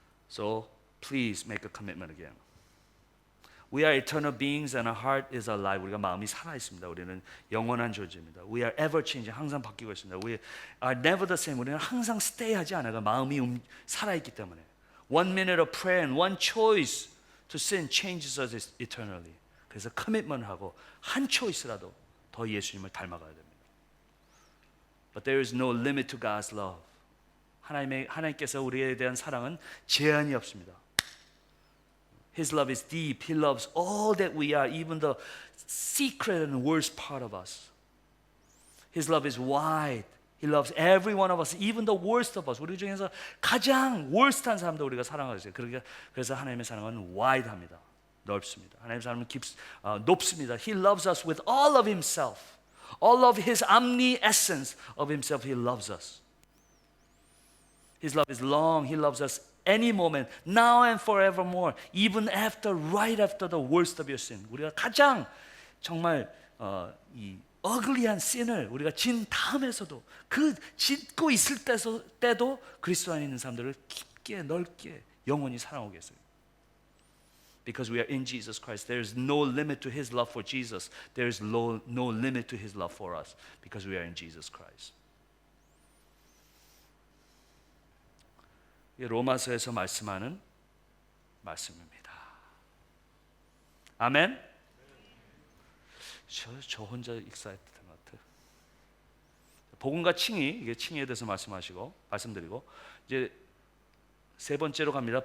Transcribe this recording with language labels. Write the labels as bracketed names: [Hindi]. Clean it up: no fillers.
[English] So please make a commitment again. We are eternal beings and our heart is alive. [Korean] 우리가 마음이 살아 있습니다. 우리는 영원한 존재입니다. [English] We are ever changing. [Korean] 항상 바뀌고 있습니다. [English] We are never the same. [Korean] 우리는 항상 stay하지 않아요. 마음이 살아 있기 때문에. [English] One minute of prayer and one choice to sin changes us eternally. [Korean] 그래서 커밋먼하고 한 초이스라도 더 예수님을 닮아가야 됩니다. [English] But there is no limit to God's love. [Korean] 하나님께서 우리에 대한 사랑은 제한이 없습니다. [English] His love is deep. He loves all that we are, even the secret and worst part of us. His love is wide. He loves every one of us, even the worst of us. [Korean] 우리 중에서 가장 worst한 사람도 우리가 사랑하세요. 그래서 하나님의 사랑은 wide합니다. 넓습니다. 하나님의 사랑은 높습니다. [English] He loves us with all of Himself. All of His omni-essence of Himself, He loves us. His love is long. He loves us any moment, now and forevermore, even after, right after the worst of your sin. [Korean] 우리가 가장 정말 이 ugly한 sin을 우리가 진 다음에서도 그 짓고 있을 때도 그리스도 안에 있는 사람들을 깊게 넓게 영원히 사랑하고 계세요. [English] Because we are in Jesus Christ, there is no limit to His love for Jesus. There is no limit to His love for us because we are in Jesus Christ. [Korean] 로마서에서 말씀하는 말씀입니다. 아멘. 저 혼자 익사했던 것 같아요. 복음과 칭의, 이게 칭의에 대해서 말씀드리고 이제 세 번째로 갑니다.